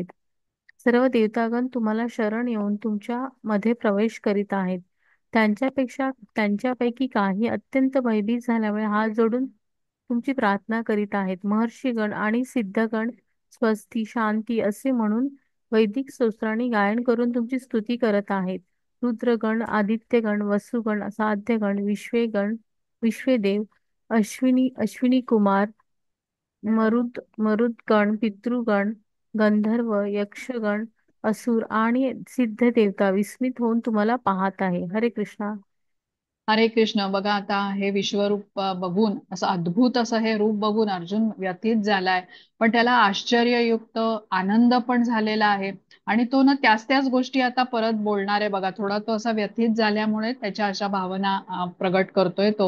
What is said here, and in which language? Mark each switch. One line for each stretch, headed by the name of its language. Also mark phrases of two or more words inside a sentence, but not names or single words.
Marathi: सर्व देवतागण तुम्हाला शरण येऊन तुमच्या मध्ये प्रवेश करीत आहेत. त्यांच्यापैकी काही अत्यंत भयभीत झाल्यामुळे हात जोडून तुमची प्रार्थना करीत आहेत. महर्षीगण आणि सिद्धगण स्वस्ती, शांती असे म्हणून वैदिक स्तोत्रांनी गायन करून तुमची स्तुती करत आहेत. रुद्रगण, आदित्यगण, वसुगण, साध्यगण, विश्वेदेव, अश्विनी कुमार, मरुदगण, पितृगण, गंधर्व, यक्षगण, असुर आणि सिद्ध देवता विस्मित होऊन तुम्हाला पाहत आहे. हरे कृष्णा. हरे कृष्ण. बघा आता हे विश्वरूप बघून, असं अद्भुत असं हे रूप बघून अर्जुन व्यथित झालाय. पण त्याला आश्चर्ययुक्त आनंद पण झालेला आहे. आणि तो ना त्याच त्याच गोष्टी आता परत बोलणार आहे बघा. थोडा तो असा व्यथित झाल्यामुळे त्याच्या अशा भावना प्रगट करतोय तो.